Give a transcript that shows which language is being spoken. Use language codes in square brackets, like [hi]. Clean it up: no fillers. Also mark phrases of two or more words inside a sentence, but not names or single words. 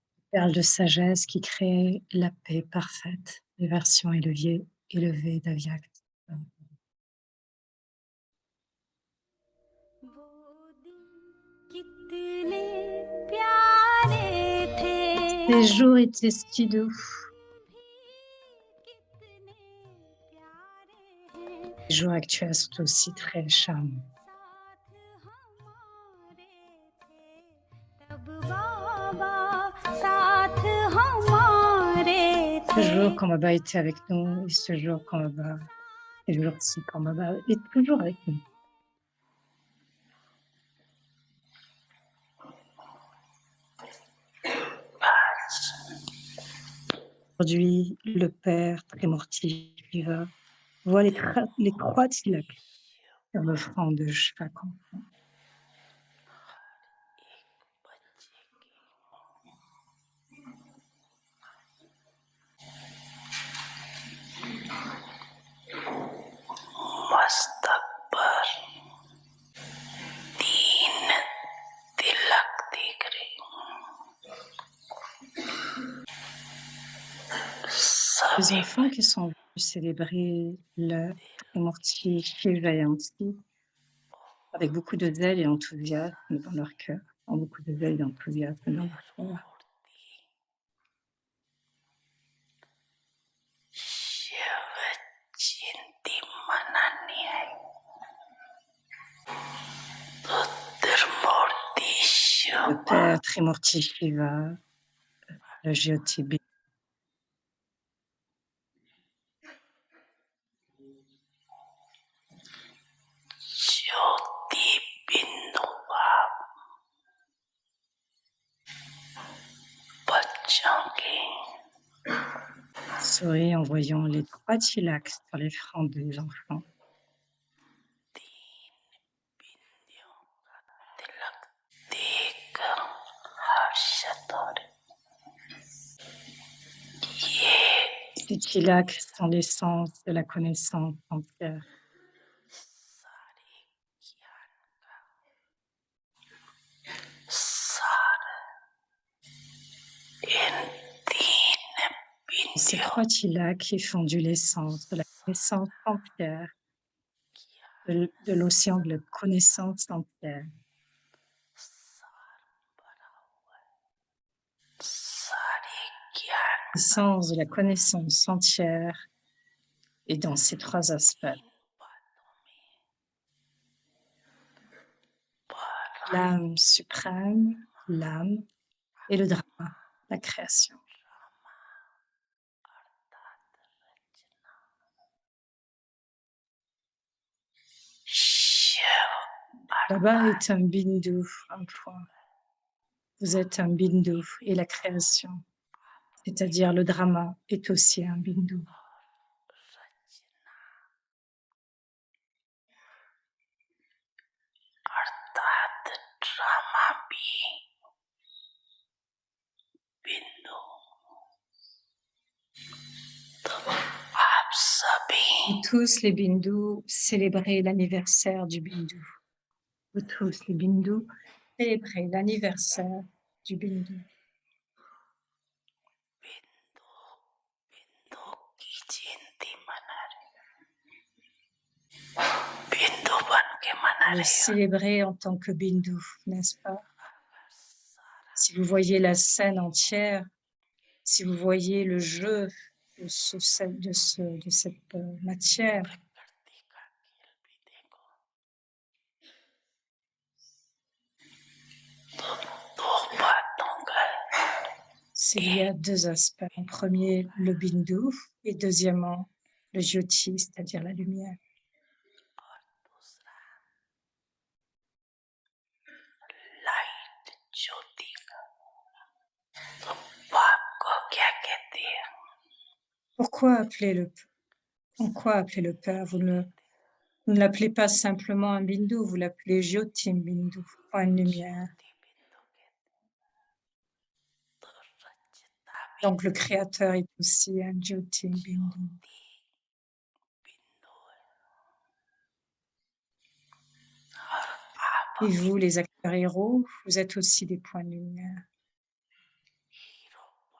[fr] perle de sagesse qui crée la paix parfaite, les versions élevées d'Avyakt. [hi] वो दिन कितने प्यारे थे [fr] Ces jours étaient si doux, [hi] भी कितने प्यारे हैं [fr] les jours actuels sont aussi très charmants. [hi] साथ हमारे थे तब बाबा साथ हमारे [fr] Ce [hi] थे [fr] jour quand Baba était avec nous, et ce jour quand Baba, et le jour-ci quand Baba est toujours avec nous. Aujourd'hui, le Père Trimurti Shiva voit les croix tilak sur le front de chaque enfant. [hi] मस्तक पर तीन तिलक दिख रहे [fr] Les [hi] सभी [fr] enfants qui sont venus célébrer le Trimurti Shiva Jayanti avec beaucoup de zèle et enthousiasme dans leur cœur, ont beaucoup de zèle et enthousiasme dans leur cœur. [hi] शिव जयंती मनानी है तो त्रिमूर्ति शिव [fr] Le Père Trimurti Shiva, le Jyoti [hi] ज्योति बिंदु भाव बच्चों की [fr] sourit en voyant les trois tilaks sur les fronts des enfants. [hi] तीन बिंदियों का तिलक देखकर हर्षित हो रहे ये [fr] Ces tilaks sont l'essence de la connaissance entière. [hi] सारे ज्ञान का सार इन तीन [fr] Et ces [hi] बिंदियों [fr] trois tilaks qui font du l'essence de la connaissance entière, de l'océan de la connaissance entière. [hi] सार भरा हुआ है सारे ज्ञान [fr] L'essence de la connaissance entière est dans ces trois aspects. [hi] तीन बातों में भरा [fr] L'âme suprême, l'âme et le drama, la création. [hi] अर्थात रचना शिव [fr] Baba est un bindu, un point. Vous êtes un bindu et la création, c'est-à-dire le drama, est aussi un bindu. [hi] रचना अर्थात ड्रामा भी बिंदु तो आप सभी [fr] Vous tous les bindus, célébrez l'anniversaire du bindu. Vous tous les bindus, célébrez l'anniversaire du bindu. [hi] बिंदु बिंदु की जयंती मना रहे बिंदु बन के मना [fr] Le [hi] रहे हो [fr] célébrer en tant que bindu, n'est-ce pas? Si vous voyez la scène entière, si vous voyez le jeu de, de cette matière, [hi] प्रकृति का खेल भी देखो तो दो बातों का [fr] il y a deux aspects. En premier, le bindu, et deuxièmement, le jyoti, c'est-à-dire la lumière. [hi] और दूसरा लाइट ज्योति का तो बाप को क्या कहते हैं [fr] Pourquoi appeler pourquoi appeler le Père? Vous ne l'appelez pas simplement un bindu, vous l'appelez [hi] ज्योति बिंदु, [fr] point de lumière. [hi] ज्योति बिंदु कहते हैं तो रचता भी [fr] Donc le Créateur est aussi un [hi] ज्योति बिंदु. ज्योति बिंदु है और आप [fr] Et [hi] भी [fr] vous, les acteurs héros, vous êtes aussi des points de lumière. [hi] हीरो